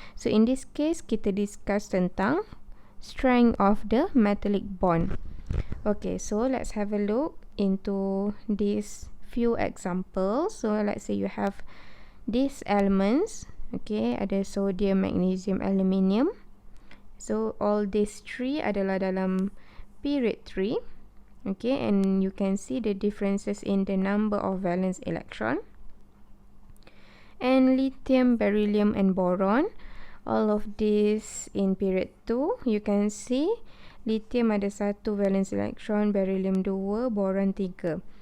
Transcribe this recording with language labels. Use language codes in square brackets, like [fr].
[en] So in this case, [ms] kita [en] discuss [ms] tentang [en] strength of the metallic bond. Okay, so let's have a look into these few examples. So let's say you have these elements. [ms] Okay, ada sodium, magnesium, aluminium. [en] So all these three [ms] adalah dalam [en] period 3. Okay, and you can see the differences in the number of valence electron. And lithium, beryllium and boron, all of this in period 2. You can see lithium [ms] ada [en] 1 valence electron, beryllium 2, boron 3.